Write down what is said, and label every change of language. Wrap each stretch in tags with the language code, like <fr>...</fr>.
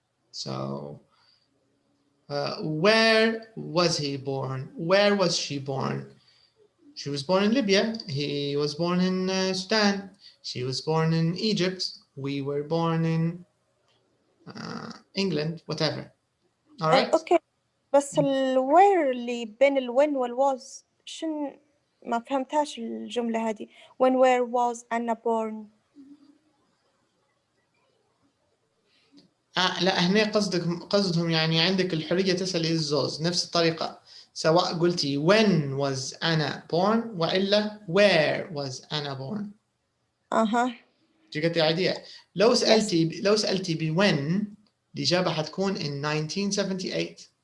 <en>So where was he born? Where was she born? She was born in Libya. He was born in Sudan. She was born in Egypt. we were born in England, whatever. All right.</en> <ar>اوكي بس where اللي بين</ar> <en>when was</en> <ar>شن ما فهمتهاش الجملة هذه.</ar> <en>when where was Anna born.</en> <ar>لا هنا قصدهم يعني عندك الحرية تسألي الزوز نفس الطريقة، سواء قلتي</ar> <en>when was Anna born</en> <ar>وإلا</ar> <en>where was Anna born.</en> <ar>جيت العادية. لو سألتي ب when الإجابة حتكون</ar> <en>in 1978.</en>